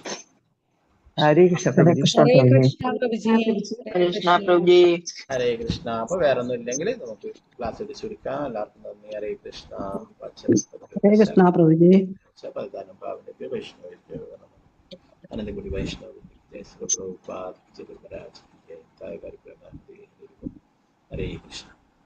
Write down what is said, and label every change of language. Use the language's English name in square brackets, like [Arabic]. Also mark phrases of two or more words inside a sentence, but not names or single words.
[Malayalam] ഹരേ കൃഷ്ണ പ്രഭുജി. ഹരേ കൃഷ്ണ. അപ്പൊ വേറെ ഒന്നും ഇല്ലെങ്കിൽ നമുക്ക് ക്ലാസ് എടുത്ത് ചുരുക്കാം. എല്ലാവർക്കും നന്ദി. ഹരേ കൃഷ്ണ. ഹരേ കൃഷ്ണ പ്രഭുജി. [Hindi] वैष्णव अनंतकोटि वैष्णव जय श्री प्रभुपाद जय गुरु महाराज जय, हरे कृष्ण.